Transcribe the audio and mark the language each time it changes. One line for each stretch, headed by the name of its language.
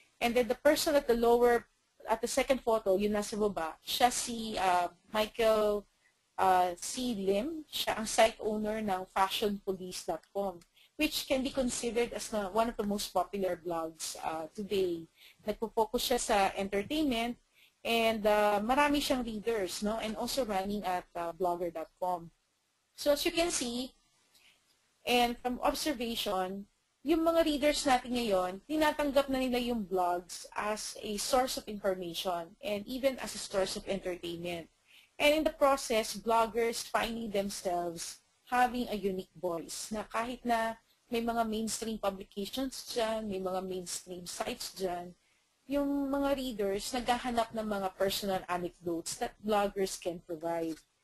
English: And then the person at the second photo,
Filipino: yung nasa baba, siya si
English: Michael C. Lim,
Filipino: siya ang
English: site owner ng fashionpolice.com, which can be considered as one of the most popular blogs today.
Filipino: Nagpo-focus siya sa entertainment and marami siyang readers, no?
English: And also running at blogger.com. So as you can see, and from observation,
Filipino: yung mga readers natin ngayon, tinatanggap na nila yung
English: blogs as a source of information and even as a source of entertainment. And in the process, bloggers finding themselves having a unique voice
Filipino: na kahit na may mga mainstream publications dyan, may mga mainstream sites dyan, yung mga readers naghahanap ng mga
English: personal anecdotes that bloggers can provide.